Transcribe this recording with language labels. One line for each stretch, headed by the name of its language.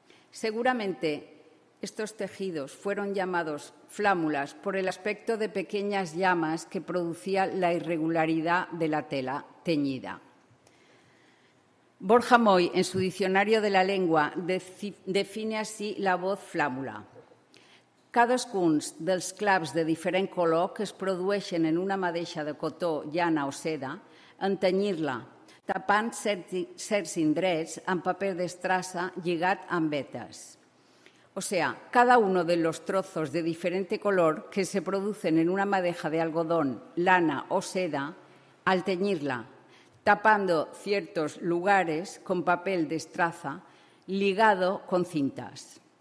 Spanish: Seguramente estos tejidos fueron llamados flámulas por el aspecto de pequeñas llamas que producía la irregularidad de la tela teñida. Borja Moy, en su Diccionario de la Lengua, define así la voz flàmula.
Catalan: Cadascun dels claps de diferent color que es produeixen en una madeixa de cotó, llana o seda, en tenyir-la, tapant certs indrets amb paper d'estrassa lligat amb vetes.
Spanish: O sea, cada uno de los trozos de diferente color que se producen en una madeja de algodón, lana o seda, al teñirla, tapando ciertos lugares con papel de estraza ligado con cintas.